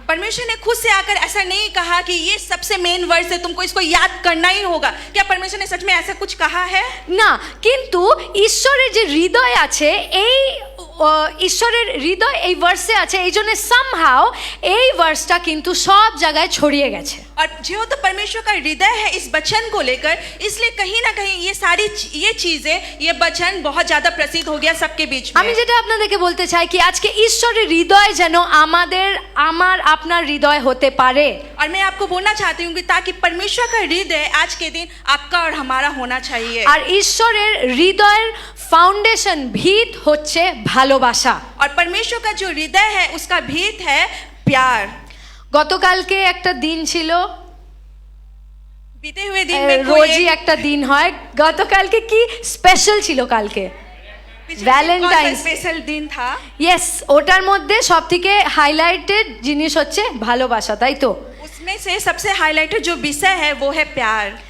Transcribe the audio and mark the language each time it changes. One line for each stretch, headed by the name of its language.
Hindi: परमेश्वर ने खुद से आकर ऐसा नहीं कहा कि ये सबसे मेन वर्स है, तुमको इसको याद करना ही होगा। क्या परमेश्वर ने सच में ऐसा कुछ कहा है?
Bangla: না, কিন্তু ঈশ্বরের যে হৃদয় আছে, এই ঈশ্বরের হৃদয় এই ভার্সে আছে, এই জন্য সামহাও এই ভার্সটা কিন্তু সব জায়গায় ছড়িয়ে গেছে।
Hindi: और जो तो परमेश्वर का हृदय है इस वचन को लेकर, इसलिए कहीं ना कहीं ये सारी ये चीजें, ये वचन बहुत ज्यादा प्रसिद्ध हो गया सबके बीच
Bangla: আমি
Hindi: में।
Bangla: যেটা আপনাদেরকে বলতে চাই কি আজকে ঈশ্বরের হৃদয় যেন আমার আপনার হৃদয় হতে পারে।
Hindi: और मैं आपको बोलना चाहती हूँ कि ताकि परमेश्वर का हृदय आज के दिन आपका और हमारा होना चाहिए।
Bangla: আর ঈশ্বরের হৃদয়ের ফাউন্ডেশন ভিত হচ্ছে ভালোবাসা।
Hindi: और परमेश्वर का जो हृदय है उसका भीत है प्यार।
Bangla: গতকালকে একটা দিন ছিল,
Hindi: बीते हुए दिन में
Bangla: রোজই একটা দিন হয়, গতকালকে কি স্পেশাল ছিল? কালকে Valentine's
Hindi: स्पेशल दिन था।
Bangla: ইয়েস, ওটার মধ্যে সবথেকে হাইলাইটেড জিনিস হচ্ছে ভালোবাসা, তাই তো?
Hindi: उसमें से सबसे हाईलाइटेड जो विषय है वो है प्यार।